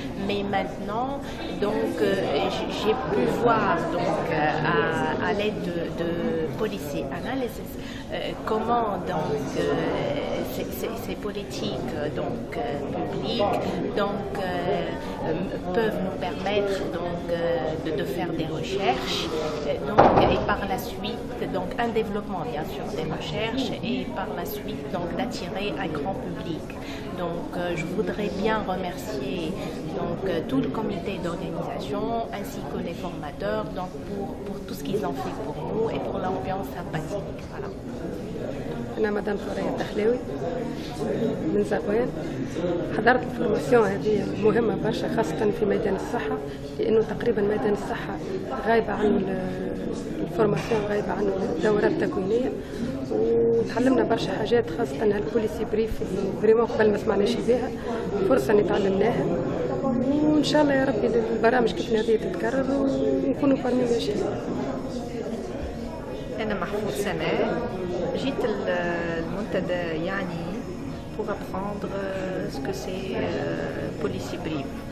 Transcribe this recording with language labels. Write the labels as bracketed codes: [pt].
[fr] Mais maintenant, donc, j'ai pu voir donc, à l'aide de policy analysis comment donc ces politiques donc publiques donc peuvent nous permettre donc de faire des recherches donc et par la suite donc un développement bien sûr des recherches et par la suite donc d'attirer un grand public. Donc je voudrais bien remercier donc tout le comité d'organisation ainsi que les formateurs donc pour tout ce qu'ils ont fait pour nous et pour l'ambiance sympathique. Voilà. [ar] أنا مدام ثريا الدخلاوي من زغوان. حضرت الفورماسيون هذه مهمة برشا خاصة في ميدان الصحة لأنه تقريبا ميدان الصحة غايبة عنه الفورماسيون غايبة عنه الدورات التكوينية وتعلمنا برشا حاجات خاصة هالبوليسي بريف اللي فريمون قبل ما سمعناش بها فرصة نتعلمناها وإن شاء الله يا ربي البرامج كيف هذه تتكرر ونكونوا [fr] parmi les jeunes. [ar] أنا محفوظ سناء جيت المنتدى يعني [fr] pour apprendre ce que c'est policy brief.